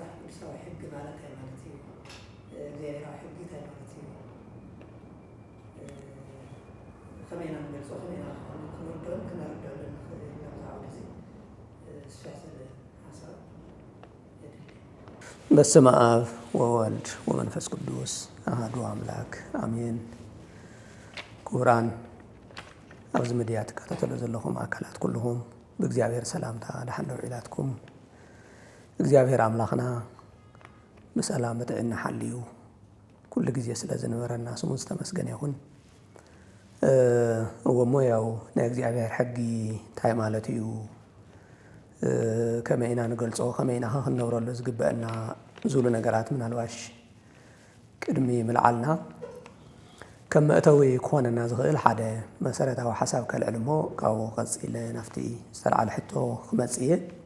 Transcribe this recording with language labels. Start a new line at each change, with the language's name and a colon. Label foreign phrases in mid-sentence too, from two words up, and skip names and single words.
Tigrinya: ቅዱሳዊ ሕጊ ማለት ማለት እዩ እግዚአብሔራዊ ሕጊ እንታይ ማለት እዩ ከመይና ንገልጾ ከመይና ክንወደውን ክነርደውን ንኽእል ጊዜ ስፋሰለ ሀሳብ
Geez: በስመ አብ ወወልድ ወመንፈስ ቅዱስ አሐዱ አምላክ አሜን።
Tigrinya: ክቡራን ኣብዚ ሚድያ ትከታተሉ ዘለኹም ኣካላት ኩልኹም ብእግዚአብሔር ሰላምታ ድሓን ኢላትኩም እግዚአብሔር ኣምላኽና ብሰላም በጥዕና ሓልዩ ኩሉ ግዜ ስለ ዝነበረና ስሙ ዝተመስገነ ይኹን። እሞ ያው ናይ እግዚአብሔር ሕጊ እንታይ ማለት እዩ ከመይ ኢና ንገልጾ ከመይ ኢና ክንነብረሉ ዝግበአና ዝብሉ ነገራት ምናልባሽ ቅድሚ ምልዓልና ከም መእተዊ ክኾነና ዝኽእል ሓደ መሰረታዊ ሓሳብ ከልዕል እሞ ካብኡ ቀፂለ ናፍቲ ዝተለዓለ ሕቶ ክመፅእ እየ።